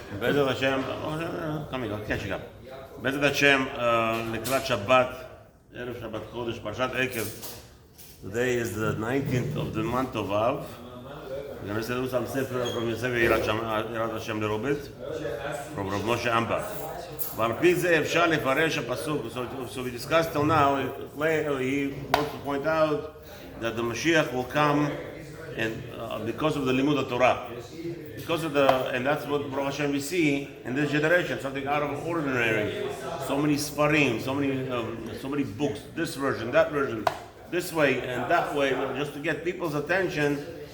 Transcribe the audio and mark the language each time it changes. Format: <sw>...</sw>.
<en>Bezat Hashem, coming, I'm catching up. Bezat Hashem, Likrat Shabbat, Erev Shabbat Chodesh, Parshat Ekev. Today is the 19th of the month of Av. We're going to do some sefer from Yosef Yirat Hashem Lerobit, from Rav Moshe Amba.</en> <he>ועל פי זה אפשר לפרש הפסוק.</he> <en>So we discussed till now, he wants to point out that the Mashiach will come and because of the limud of Torah. Because of and that's what Baruch Hashem we see in this generation, something out of ordinary. So many sfarim, so many books, this version, that version, this way and that way, just to get people's attention.</en>